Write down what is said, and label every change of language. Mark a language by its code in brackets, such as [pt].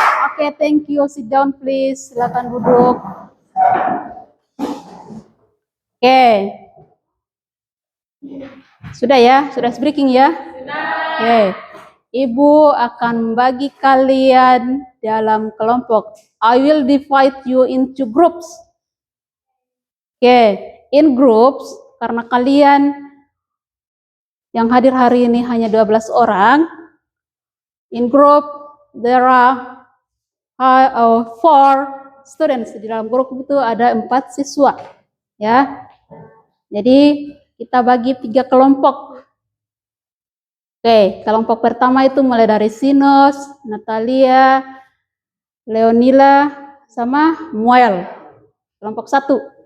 [en] Oke, thank you. Sit down please. [id] Silakan duduk. Oke. Sudah ya? Sudah speaking ya? Oke. Ibu akan membagi kalian dalam kelompok. [en] I will divide you into groups. [id] Oke, [en] in groups, [id] karena kalian yang hadir hari ini hanya 12 orang. [en] In group, there are 4 students. [id] Di dalam grup itu ada 4 siswa. Ya. Jadi kita bagi 3 kelompok. Oke, kelompok pertama itu mulai dari Sinus, Natalia, Leonila, sama Muel. Kelompok 1.